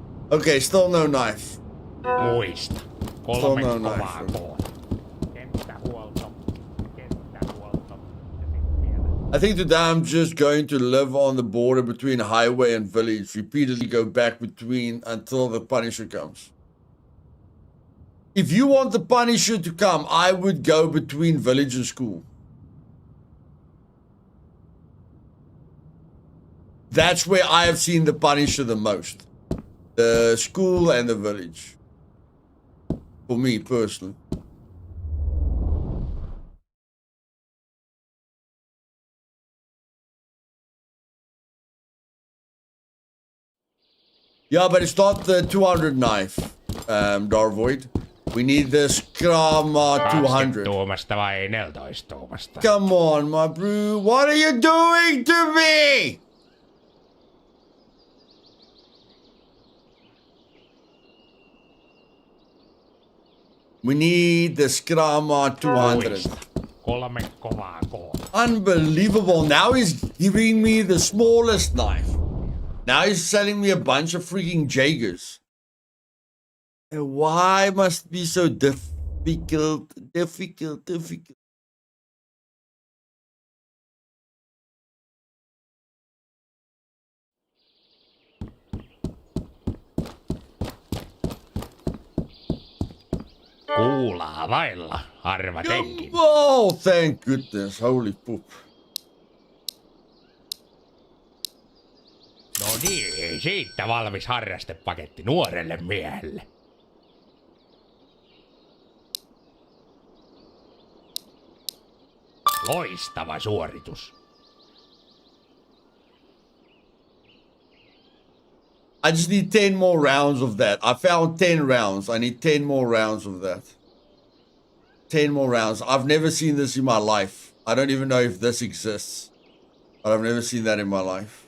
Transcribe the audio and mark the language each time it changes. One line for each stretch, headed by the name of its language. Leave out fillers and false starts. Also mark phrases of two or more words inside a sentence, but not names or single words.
English: Okay, still no knife.
Finnish: Muista.
English: Still
Finnish: 3
English: no
Finnish: kovaa
English: knife.
Finnish: koota. Kenttähuolto. Kenttähuolto. Ja sit vielä.
English: I think today I'm just going to live on the border between highway and village, repeatedly go back between until the Punisher comes. If you want the Punisher to come, I would go between village and school. That's where I have seen the Punisher the most. The school and the village. For me, personally. Yeah, but it's not the 200 knife, Darvoid. We need the Scrama 200.
Finnish: 20-tuumasta vai 14-tuumasta?
English: Come on, my bro. What are you doing to me? We need the Scrama 200.
Finnish: Muista. 3 kovaa koota.
English: Unbelievable. Now he's giving me the smallest knife. Now he's selling me a bunch of freaking Jaegers. And why must it be so difficult?
Finnish: Kuulaa vailla, harva tenkin.
English: Oh, thank goodness. Holy poop.
Finnish: No niin, siitä valmis harrastepaketti nuorelle miehelle. Loistava suoritus.
English: I just need 10 more rounds of that. I found 10 rounds. I need 10 more rounds of that. 10 more rounds. I've never seen this in my life. I don't even know if this exists. But I've never seen that in my life.